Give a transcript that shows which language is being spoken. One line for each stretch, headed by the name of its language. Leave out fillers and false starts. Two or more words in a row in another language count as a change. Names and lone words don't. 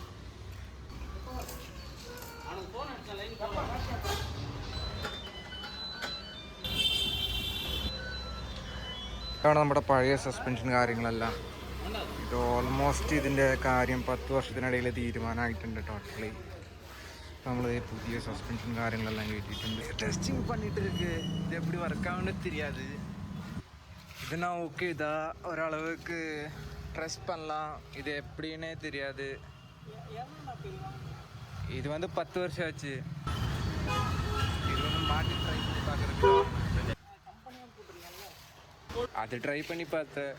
Malayalam: ഇതാണ് നമ്മുടെ പഴയ സസ്പെൻഷൻ കാര്യങ്ങളെല്ലാം. ഇത് ഓൾമോസ്റ്റ് ഇതിൻ്റെ കാര്യം 10 വർഷത്തിനിടയിൽ തീരുമാനമായിട്ടുണ്ട് ടോട്ടലി. നമ്മൾ പുതിയ സസ്പെൻഷൻ കാര്യങ്ങളെല്ലാം കേട്ടിട്ടുണ്ട്.
Tamil: ടെസ്റ്റിംഗ് பண்ணிட்டு இருக்கு. இது எப்படி ஒர்க் ஆகும்னு தெரியாது. இது நான் ஓகே இதா ஓரளவுக்கு ட்ரெஸ் பண்ணலாம். இது எப்படின்னே தெரியாது. இது 10 வருஷம் ஆச்சு. இது மாட்டி ட்ரை பண்ணி பார்க்குறதுக்கு அது ட்ரை பண்ணி பார்த்தேன்.